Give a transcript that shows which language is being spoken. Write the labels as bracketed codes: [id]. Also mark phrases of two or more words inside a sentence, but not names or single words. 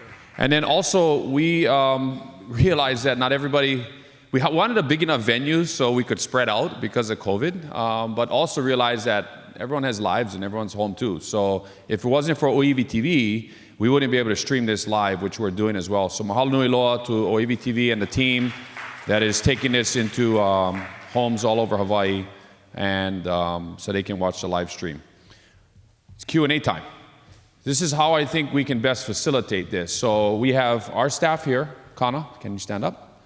[en] And then also, we realized that not everybody, we wanted a big enough venue so we could spread out because of COVID, but also realized that everyone has lives and everyone's home too. So if it wasn't for OEV TV, we wouldn't be able to stream this live, which we're doing as well. So [haw] mahalo nui loa [en] to OEV TV and the team that is taking this into homes all over Hawaii, and so they can watch the live stream. It's Q&A time. This is how I think we can best facilitate this. So we have our staff here. Kana, can you stand up?